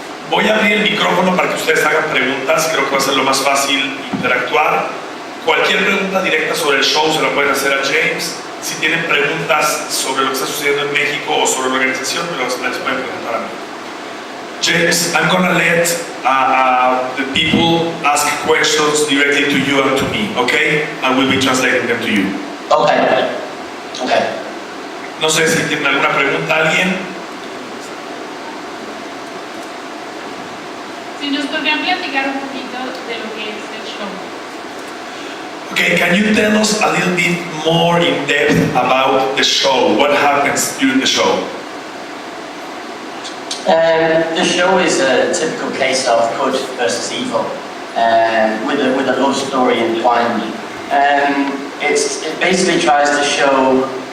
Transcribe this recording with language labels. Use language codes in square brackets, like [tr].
[es] Voy a abrir el micrófono para que ustedes hagan preguntas, creo que va a ser lo más fácil interactuar. Cualquier pregunta directa sobre el show se la pueden hacer a James. Si tienen preguntas sobre lo que está sucediendo en México o sobre la organización, me las pueden preguntar a mí. [en] James, I'm gonna let the people ask questions directly to you and to me, okay? I will be translating them to you. Okay. Okay. [es] No sé si tienen alguna pregunta alguien. Si nos podrían platicar un poquito de lo que es el show. [en] Okay, can you tell us a little bit more in depth about the show? What happens during the show? The show is a typical case of good versus evil, with a love story entwined. It basically tries to show